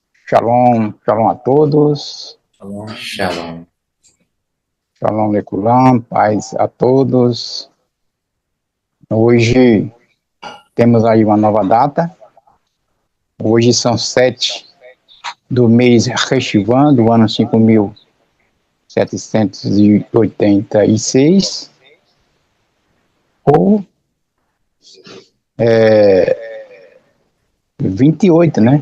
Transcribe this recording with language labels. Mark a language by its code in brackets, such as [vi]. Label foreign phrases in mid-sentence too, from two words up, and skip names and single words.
[pt] Shalom, shalom a todos. [he] שלום, שלום. שלום, לכולם, [pt] paz a todos. Hoje temos aí uma nova data. Hoje são 7 do mês Reshivan, do ano 5.786, ou 28, né?